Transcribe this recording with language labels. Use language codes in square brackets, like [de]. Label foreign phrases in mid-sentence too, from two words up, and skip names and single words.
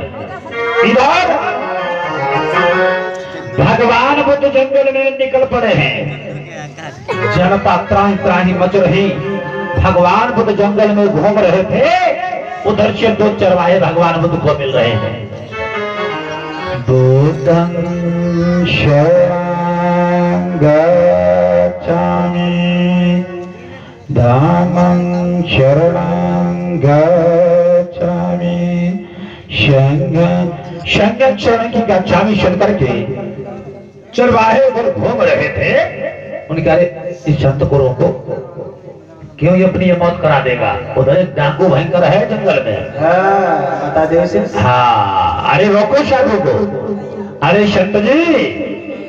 [hi] इधर भगवान बुद्ध जंगल में निकल पड़े हैं। जनता त्राही त्राही मच रही। भगवान बुद्ध जंगल में घूम रहे थे, उधर से 2 चरवाहे भगवान बुद्ध को मिल रहे हैं। [pi] बुद्धं शरणं गच्छामि धामं शरणं गच्छामि [hi] संगम चरण की कक्षा में चल करके चरवाहे उधर घूम रहे थे। उनके अरे इस संत को रोको, क्यों ये अपनी मौत करा देगा। उधर एक डाकू भयंकर है जंगल में। बता दे उसे। हाँ, अरे रोको साधु को। अरे संत जी।